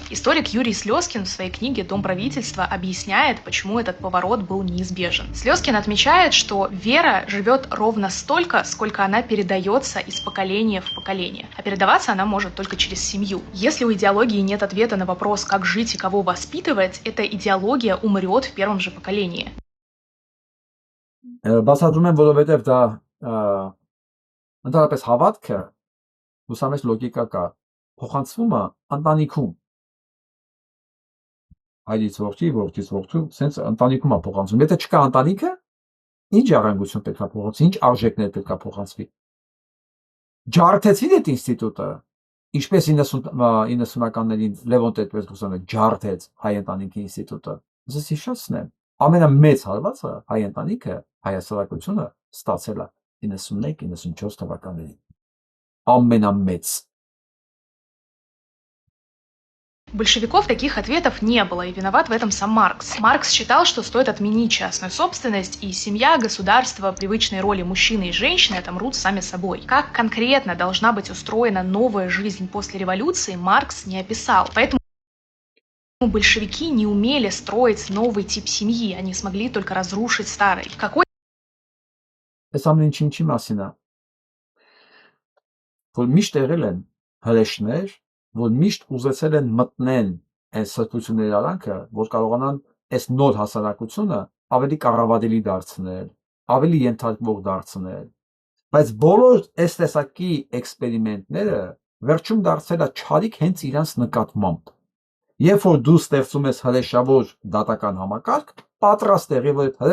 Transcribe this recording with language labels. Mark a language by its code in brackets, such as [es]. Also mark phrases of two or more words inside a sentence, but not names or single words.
[ru] Историк Юрий Слезкин в своей книге «Дом правительства» объясняет, почему этот поворот был неизбежен. Слезкин отмечает, что вера живет ровно столько, сколько она передается из поколения в поколение. А передаваться она может только через семью. Если у идеологии нет ответа на вопрос, как жить и кого воспитывать, эта идеология умрет в первом же поколении. [hy] Ընդհանրապես հավատքը ուսամես լոգիկա կա, փոխանցվում է ընտանիքում։ Հայրից որդի, որդից որդու, սենց ընտանիքում է փոխանցվում։ Եթե չկա ընտանիքը, ինչ ժառանգություն պետք է փոխանցվի, ինչ արժեքներ պետք է փոխանցվի։ Ջարդեցին այդ ինստիտուտը, ինչպես 90-ականներին Լևոն Տեր-Պետրոսյանը ջարդեց հայ ընտանիքի ինստիտուտը։ Ես հիշեցնեմ, ամենամեծ հարվածը հայ ընտանիքը, հայաստանությունը ստացել է 91-94 թվականներին, ամենամեծ։ [ru] Большевиков таких ответов не было, и виноват в этом сам Маркс. Маркс считал, что стоит отменить частную собственность, и семья, государство, привычные роли мужчины и женщины отомрут сами собой. Как конкретно должна быть устроена новая жизнь после революции, Маркс не описал. Поэтому большевики не умели строить новый тип семьи, они смогли только разрушить старый. Какой [hy] Այս ամեն ինչի մասին է, որ միշտ եղել են հրեշներ, որ միշտ ուզեցել են մտնեն այս սրբությունների արանքը, որ կարողանան այս նոր հասարակությունը ավելի կառավարելի դարձնել, ավելի ենթարկվող դարձնել, բայց բոլոր այս տեսակի էքսպերիմենտները վերջում դարձել է չարիք հենց իրանց նկատմամբ։ Երբ որ դու ստեղծում ես հրեշավոր դատական համակարգ, պատրաստ եղի, որ այդ